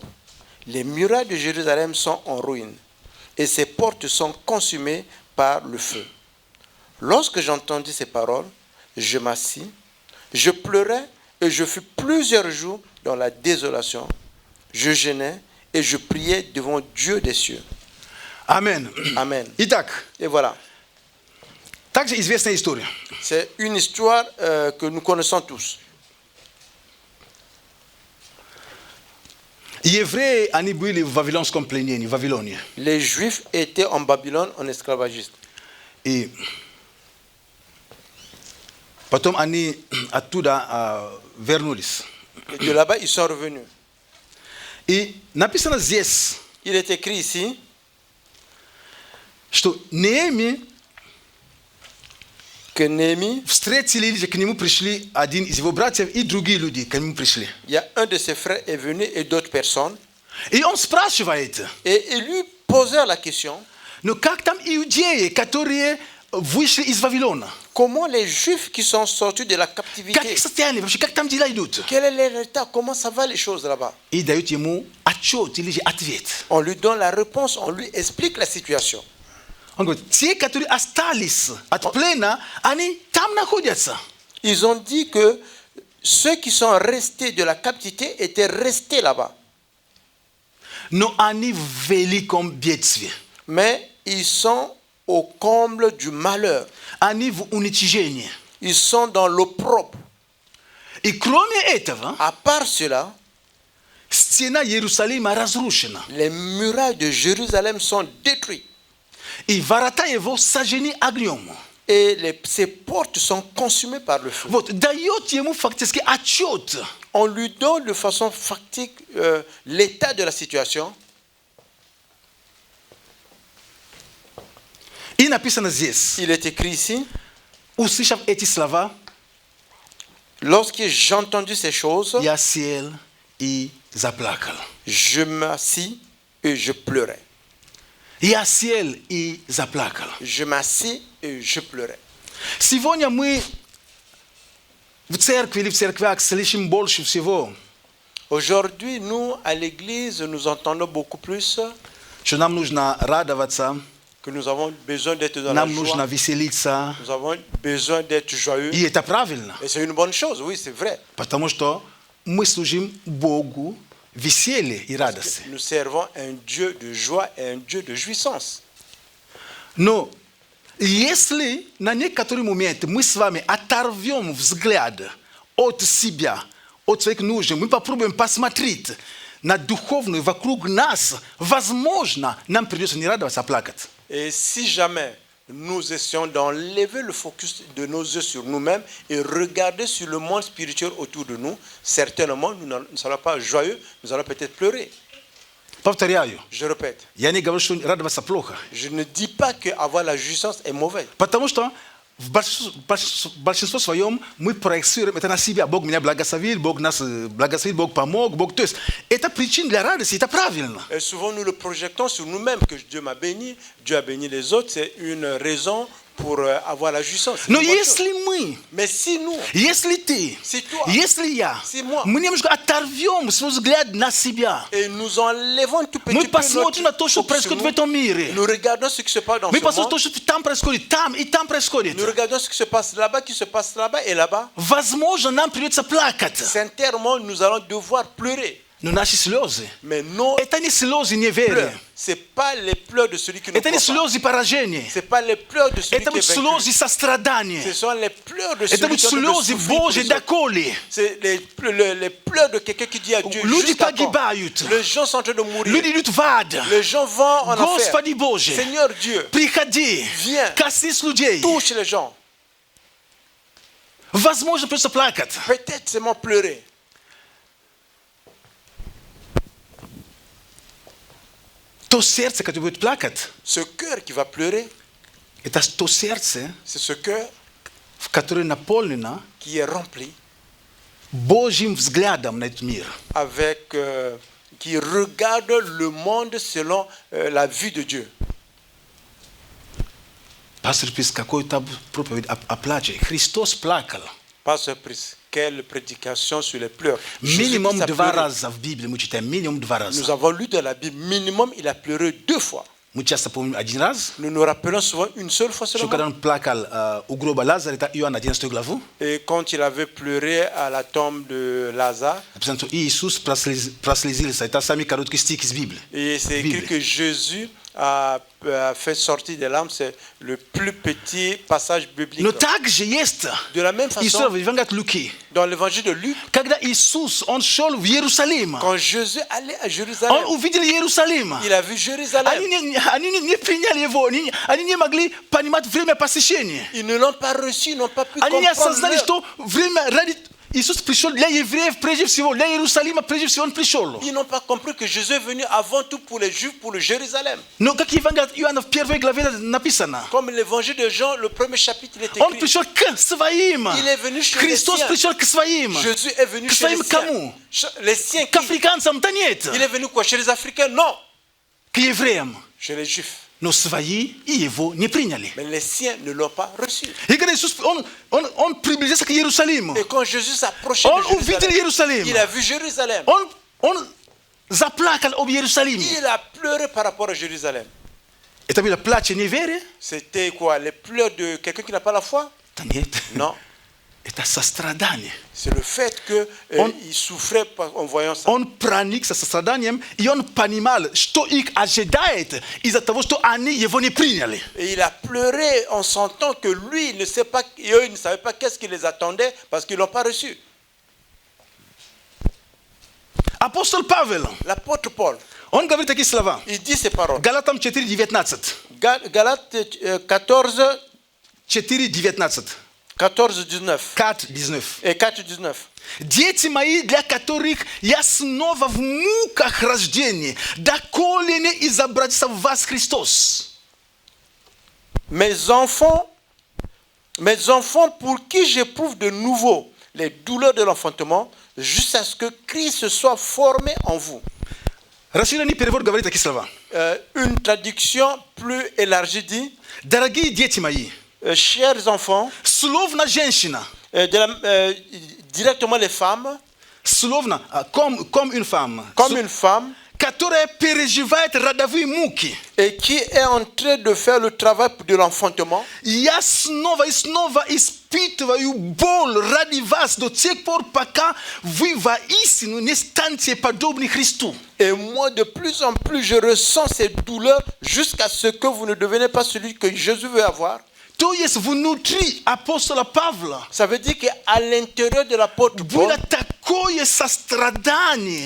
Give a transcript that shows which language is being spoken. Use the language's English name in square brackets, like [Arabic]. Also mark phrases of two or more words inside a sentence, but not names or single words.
[French] Les murailles de Jérusalem sont en ruine et ses portes sont consumées par le feu. Lorsque j'entendis ces paroles, je m'assis, je pleurais et je fus plusieurs jours dans la désolation. Je jeûnais et je priais devant Dieu des cieux. Amen. Amen. [Russian] Итак, [French] Et voilà, [Russian] также известная история. [French] c'est une histoire que nous connaissons tous. [Russian] Евреи, они были в Вавилонском пленении, в Вавилоне. [French] Les Juifs étaient en Babylone en esclavagisme. [Russian] И потом они оттуда вернулись. [French] Et de là-bas, ils sont revenus. [Russian] И написано здесь, [French] Il est écrit ici [Russian] что Неемия [French] que Néhémie, [Russian] встретили, или к нему пришли один из его братьев, и другие люди к нему пришли. [French] il y a un de ses frères est venu et d'autres personnes. [Russian] И он спрашивает, [French] Et ils lui posèrent la question, [Russian] ну как там иудеи, которые вышли из Вавилона? [French] comment les Juifs qui sont sortis de la [Russian] Как [French] captivité, [Russian] их состояние вообще, как там дела идут? [French] quel est leur état, comment ça va les choses là-bas? [Russian] И дают ему отчет или же ответ. [French] On lui donne la réponse, on lui explique la situation. [Russian] Он говорит, те, которые остались от плена, они там находятся. [French] Ils ont dit que ceux qui sont restés de la captivité étaient restés là-bas. [Russian] Но они в великом бедстве. [French] Mais ils sont au comble du malheur. [Russian] Они в уничижении. [French] Ils sont dans l'opprobre. [Russian] И кроме этого, [French] À part cela, [Russian] стена Иерусалима разрушена. [French] les murailles de Jérusalem sont détruites. [Russian] И ворота его сожжены огнем. [French] Et ses portes sont consumées par le feu. [Russian] Вот, дает ему фактически отчет. [French] On lui donne de façon factique l'état de la situation. [Russian] И написано здесь, [French] Il est écrit ici, [Russian] услышав эти слова, [French] lorsque j'ai entendu ces choses, [Russian] я сел и заплакал. [French] je m'assis et je pleurais. [Russian] Я сел и заплакал. [French] Je m'assis et je pleurais. [Russian] Сегодня мы в церкви или в церквях слышим больше всего, [French] Aujourd'hui, nous, à l'église, nous entendons beaucoup plus [Russian] что нам нужно радоваться, [French] que nous avons besoin d'être dans la [Russian] нам нужно [French] joie. [Russian] веселиться. [French] Nous avons besoin d'être joyeux. [Russian] И это правильно, [French] Et c'est une bonne chose, oui, c'est vrai. [Russian] потому что мы служим Богу веселье и радости. [French] Nous servons un Dieu de joie et un Dieu de jouissance. [Russian] Но если на некоторый момент мы с вами оторвем взгляд от себя, от своих нужд, мы попробуем посмотреть на духовную вокруг нас, возможно, нам придется не радоваться, а плакать. [French] Et si jamais nous essayons d'enlever le focus de nos yeux sur nous-mêmes et regarder sur le monde spirituel autour de nous, certainement nous ne serons pas joyeux, nous allons peut-être pleurer. [Russian] Повторяю, [French] Je répète, [Russian] я не говорю, что радоваться плохо, [French] je ne dis pas qu'avoir la jouissance est mauvais. [Russian] потому что в большинстве своем мы проецируем это на себя. Бог меня благословил, Бог нас благословил, Бог помог, Бог... То есть это причина для радости, это правильно. [French] Et souvent nous le projetons sur nous-mêmes, que Dieu m'a béni, Dieu a béni les autres, c'est une raison pour avoir la jouissance. C'est [Russian] Но [French] une bonne [Russian] если [French] chose. [Russian] мы, [French] Mais si nous, [Russian] если ты, [French] si toi, [Russian] если я, [French] si moi, [Russian] мы немножко оторвем свой взгляд на себя, [French] et nous enlevons tout petit [Russian] мы [French] peu [Russian] посмотрим на то, что [French] focus sur [Russian] происходит в [French] nous, [Russian] этом мире. [French] nous regardons ce qui se passe dans [Russian] Мы [French] ce [Russian] посмотрим [French] monde, [Russian] то, что там происходит, там и там происходит. [French] nous regardons ce qui se passe là-bas, qui se passe là-bas et là-bas. [Russian] Возможно, нам придется плакать. [French] Sincèrement, nous allons devoir pleurer. [Russian] Но наши слёзы. [French] Mais non, [Russian] Это не слёзы неверия. [French] pleurs. C'est pas les pleurs de celui qui ne [Russian] Etani [French] croit pas. [Russian] слёзы поражения. [French] C'est pas les pleurs de celui qui [Russian] Etani [French] est vaincu. [Russian] слёзы сострадания. [French] Ce sont les pleurs de celui [Russian] Etani [French] qui est en train de [Russian] silozi [French] souffrir pour [Russian] Bože [French] les autres. [Russian] dakoli. [French] C'est les pleurs de quelqu'un qui dit à Dieu [Russian] Ljudi [French] jusqu'à quand. [Russian] pagibают. [French] Les gens sont en train de mourir. [Russian] Люди идут в ад. [French] Les gens vont en enfer. [Russian] Господи Боже, [French] Seigneur Dieu, [Russian] приходи, [French] Viens. [Russian] коснись людей. [French] touche les gens. [Russian] Возможно, просто плакать. [French] Peut-être seulement pleurer. [Russian] То сердце, которое будет плакать, [French] Ce cœur qui va pleurer, [Russian] это то сердце, [French] c'est ce cœur [Russian] в которое наполнено [French] qui est rempli [Russian] Божьим взглядом на этот мир. [French] avec, qui regarde le monde selon la vue de Dieu. [Russian] Пастор пишет какой-то проповедь о плаче. Христос плакал. [French] Pasteur Pris, quelle prédication sur les pleurs. Jésus [Russian] Минимум [French] Christ a [Russian] 2 [French] pleuré. [Russian] раза в Библии мы читаем. Минимум 2 [French] Nous [Russian] раза. [French] avons lu dans la Bible, minimum, il a pleuré 2 fois. [Russian] Мы часто помним 1 раз. [French] Nous nous rappelons souvent une seule fois [Russian] Что [French] seulement. [Russian] когда он плакал у гроба Лазаря, это Иоанн 11 главу. [French] Et quand il avait pleuré à la tombe de Lazare, [Russian] Написано, что Иисус прослезился. Это самый короткий стих из Библии. [French] et c'est écrit Bible. que Jésus a fait sortir des larmes, c'est le plus petit passage biblique. [Russian] Но также есть [French] De la même [Russian] история [French] façon, [Russian] в Евангелии от Луки. [French] dans l'évangile de Luc, [Russian] Когда Иисус, он шел в Иерусалим, [French] quand Jésus allait à [Russian] он [French] Jérusalem, [Russian] увидел Иерусалим. [French] il a vu Jérusalem. [Russian] Они не приняли его, они не могли понимать время посещения. [French] Ils ne l'ont pas reçu, ils n'ont pas pu [Russian] Они не [French] comprendre [Russian] осознали, [French] l'heure. [Russian] что время ради... Иисус пришел для евреев прежде всего, для Иерусалима прежде всего он пришел. [French] Ils n'ont pas compris que Jésus est venu avant tout pour les Juifs, pour le Jérusalem. [Russian] Но как Евангелие от Иоанна в 1 главе написано, [French] Comme l'évangile de Jean, le premier chapitre, il est [Russian] он [French] écrit. [Russian] пришел к своим. [French] Il est venu chez [Russian] Христос [French] les siens. [Russian] пришел к своим. [French] Jésus est venu [Russian] К [French] chez les [Russian] своим [French] siens. [Russian] кому? [French] Les siens [Russian] К [French] qui? [Russian] африканцам-то нет. [French] Il est venu quoi? Chez les Africains? Non. [Russian] К евреям. [French] Chez les Juifs. [Russian] Но свои и его не приняли. [French] Mais les siens ne l'ont pas reçu. [Russian] И когда Иисус, он приблизился к Иерусалиму, [French] Et quand Jésus s'approchait [Russian] он [French] de [Russian] увидел [French] Jérusalem, [Russian] Иерусалим. [French] il a vu Jérusalem. [Russian] Он заплакал об Иерусалиме. [French] Il a pleuré par rapport à Jérusalem. [Russian] Это было плач неверия? [French] C'était quoi? Les pleurs de quelqu'un qui n'a pas la foi? [Russian] Да нет. [French] Non. [Russian] Это сострадание. [French] C'est le fait qu'il souffrait en voyant ça. [Russian] Он проникся состраданием, и он понимал, что их ожидает из-за того, что они его не приняли. [French] Et il a pleuré en sentant que lui, il ne sait pas, et eux, ils ne savaient pas qu'est-ce qui les attendait parce qu'ils ne l'ont pas reçu. [Russian] Апостол Павел, [French] L'apôtre Paul, [Russian] он говорит такие слова. [French] il dit ces paroles. [Russian] Галатам 4:19. [French] Galates 14, [Russian] 4:19. [French] 14-19 [Russian] 4:19. [French] et 4-19. [Russian] Дети мои, для которых я снова в муках рождения, доколе не изобразится в вас Христос. [French] Mes enfants pour qui j'éprouve de nouveau les douleurs de l'enfantement, jusqu'à ce que Christ soit formé en vous. [Russian] Расширенный перевод говорит такие слова. [French] Une traduction plus élargie dit, [Russian] Дорогие дети мои, [French] chers enfants, [Russian] словно женщина, [French] directement les femmes, [Russian] словно, [French] comme une femme, comme une femme, [Russian] которая переживает родовые муки. [French] et qui est en train de faire le travail de l'enfantement. [Russian] Я снова и снова испытываю боль ради вас до тех пор, пока вы воистину не станете подобны Христу. [French] Et moi, de plus en plus, je ressens cette douleur jusqu'à ce que vous ne devenez pas celui que Jésus veut avoir. [Russian] То есть внутри апостола Павла [French] Ça veut dire qu'à l'intérieur de l'apôtre Paul, [Russian] было такое сострадание.